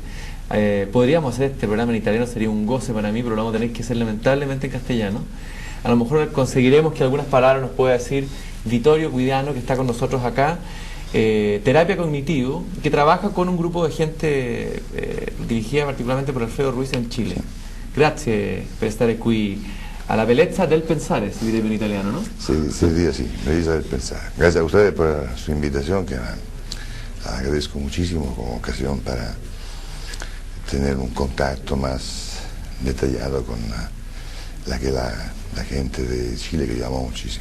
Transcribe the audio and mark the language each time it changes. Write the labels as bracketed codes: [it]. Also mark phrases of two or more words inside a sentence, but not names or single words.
[es] Podríamos hacer este programa en italiano, sería un goce para mí, pero lo vamos a tener que hacer lamentablemente en castellano. A lo mejor conseguiremos que algunas palabras nos pueda decir Vittorio Guidiano, que está con nosotros acá, terapia cognitivo, que trabaja con un grupo de gente dirigida particolarmente por Alfredo Ruiz en Chile. [it] Grazie per stare qui alla bellezza del pensare, si direbbe [es] en italiano, ¿no? Sí, se diría así, belleza del pensar. Gracias a ustedes por su invitación, que agradezco muchísimo como ocasión para tener un contacto más detallado con la gente de Chile, que yo amo muchísimo.